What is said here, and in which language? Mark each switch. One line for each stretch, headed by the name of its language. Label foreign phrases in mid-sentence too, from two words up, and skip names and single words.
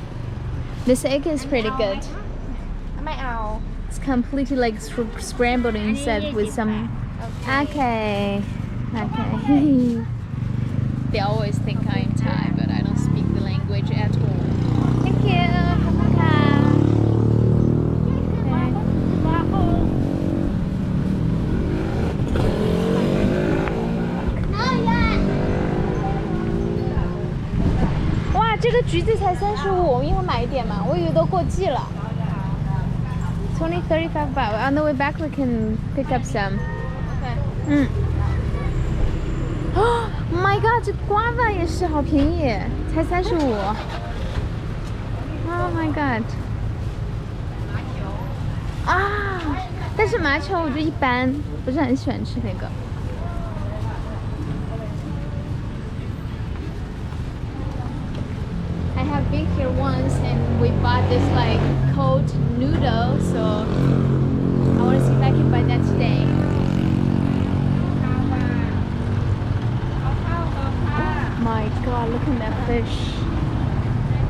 English: This egg is pretty good. It's completely like scrambled inside with some... Okay. They always think I'm Thai, but I don't speak the language at all. Thank you.
Chinese: Wow, 这个橘子才35，我们一会儿买一点嘛，我以为都过季了。
English: It's only 35 baht. On the way back, we can pick up some. Okay. Oh my god,
Chinese: 这瓜子也是好便宜，才 35。
English: Oh my god.
Chinese: 啊，但是麻球我觉得一般，不是很喜欢吃那个。
English: I have been here once and we bought this like cold noodle, so I want to see if I can buy that today. My god, look at that fish.